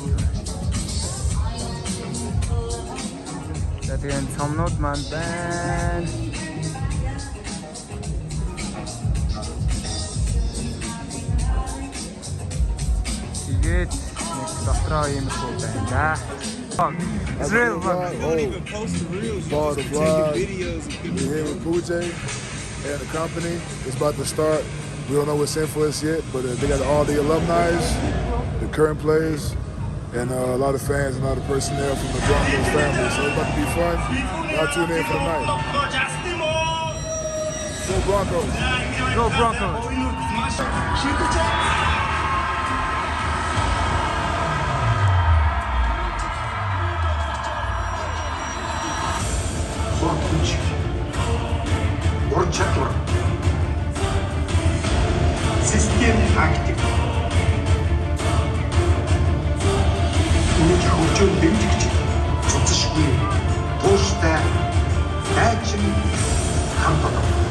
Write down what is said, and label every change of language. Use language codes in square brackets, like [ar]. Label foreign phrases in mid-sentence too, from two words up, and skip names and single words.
[mn] За тэгээд цомнууд маань байна. Тэгээд нэг дотроо юм хөө байна да. [en] It's real, bro. Don't even post the reels. You just taking videos of people. We're here with Pooh J and the company. It's about to start. We don't know what's in for us yet, but they got all the alumni, the current players, and a lot of fans and a lot of personnel from the Broncos family. So it's about to be fun. Y'all tune in for the night. Go Broncos. Go Broncos. [mn] Ур чадвар, систем тактик, үнэт хөгжөөнд дэмжигч, цуцшгүй, тууштай, дайчин хамт олон.